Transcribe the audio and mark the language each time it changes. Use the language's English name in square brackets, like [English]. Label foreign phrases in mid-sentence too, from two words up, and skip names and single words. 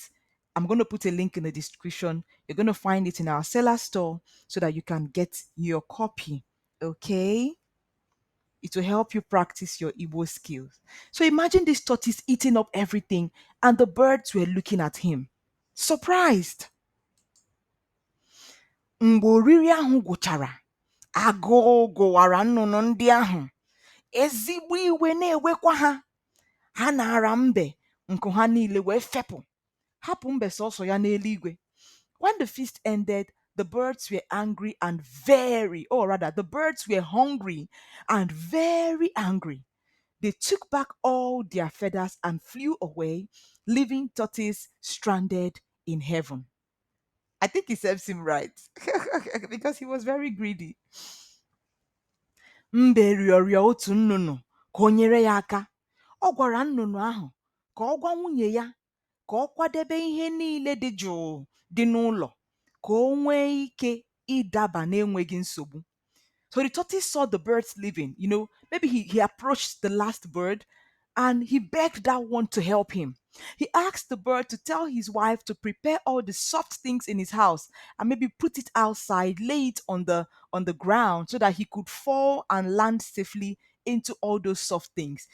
[English] I'm going to put a link in the description. You're going to find it in our seller store so that you can get your copy. Okay? It will help you practice your Igbo skills. So imagine this tortoise eating up everything and the birds were looking at him, surprised. [Igbo] Mgbe oriri ahụ gwụchara, agụụ gụwara nnụnụ ndị ahụ. Ezigbo iwe na-ewekwa ha. Ha nara mbe nkụ ha niile wee fepụ, hapụ mbe sọsọ ya n'eluigwe. [English] When the feast ended, the birds were angry and very, or rather, the birds were hungry and very angry. They took back all their feathers and flew away, leaving tortoise stranded in heaven. I think he serves him right because he was very greedy. [Igbo] Mbe rịọrọ otu nnụnụ ka o nyere ya aka. Ọ gwara nnụnụ ahụ ka ọ gwa nwunye ya ka ọ kwadebe ihe niile dị jụụ dị n'ụlọ ka o nwee ike ịdaba n'enweghị nsogbu. [English] So the tortoise saw the birds leaving. Maybe he approached the last bird and he begged that one to help him. He asked the bird to tell his wife to prepare all the soft things in his house and maybe put it outside, lay it on the ground so that he could fall and land safely into all those soft things.